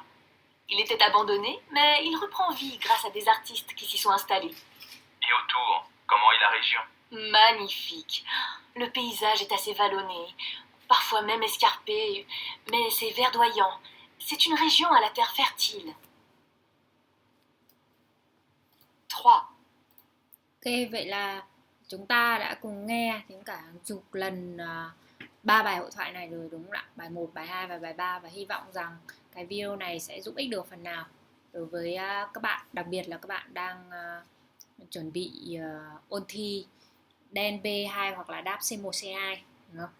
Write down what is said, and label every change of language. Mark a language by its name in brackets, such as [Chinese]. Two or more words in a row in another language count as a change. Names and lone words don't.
[French] Il était abandonné, mais il reprend vie grâce à des artistes qui s'y sont installés. Et autour, comment est la région? Magnifique. Le paysage est assez vallonné, parfois même escarpé, mais c'est verdoyant. C'est une région à la terre fertile. 3. [Vietnamese] Ok, vậy là chúng ta đã cùng nghe đến cả hàng chục lần ba bài hội thoại này rồi đúng không ạ? Bài 1, bài 2 và bài 3, và hy vọng rằng cái video này sẽ giúp ích được phần nào đối với các bạn, đặc biệt là các bạn đang chuẩn bị ôn thi DEN B2 hoặc là đáp C1 C2, đúng không?